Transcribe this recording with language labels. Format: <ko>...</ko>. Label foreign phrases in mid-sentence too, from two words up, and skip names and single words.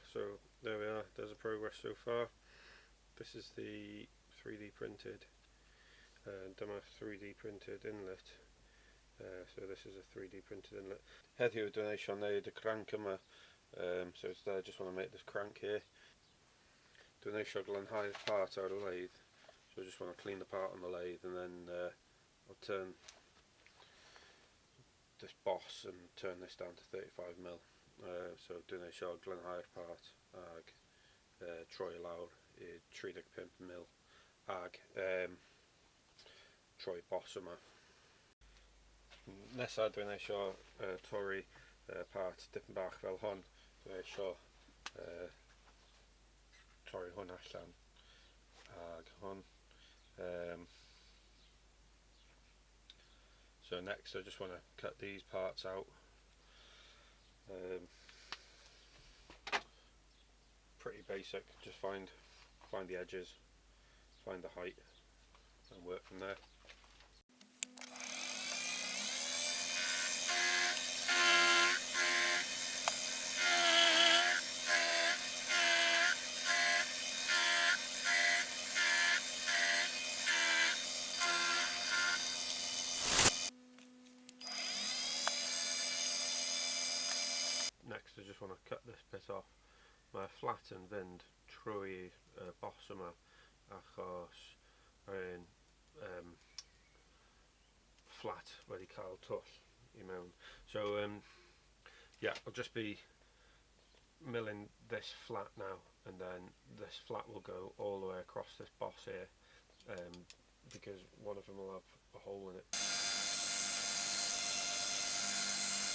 <en>So there we are, there's a progress so far. This is the 3D printed, dyma 3D printed inlet. So this is a 3D printed inlet.</en> <cy>Heddiw dwi'n eisiau wneud y crank yma,</cy> <en>so it's there, I just want to make this crank here.</en> <cy>Dwi'n eisiau glanhau'r part ar y lathe,</cy> <en>so I just want to clean the part on the lathe and then I'll turn this boss and turn this down to 35mm.</en> <cy>So dwi'n eisiau glanhau'r part ag troi lawr I 35mm ag troi boss yma. Nesa dwi'n eisiau torri part dipyn bach fel hon. Dwi'n eisiau torri hwn allan ag hwn.</cy> <en>So next I just want to cut these parts out. Pretty basic, just find the edges, find the height and work from there. Next I just want to cut this bit off.</en> <cy>Mae flat yn fynd trwy boss yma achos mae'n flat wedi cael twll I mewn.</cy> <en>So yeah, I'll just be milling this flat now and then this flat will go all the way across this boss here because one of them will have a hole in it.</en>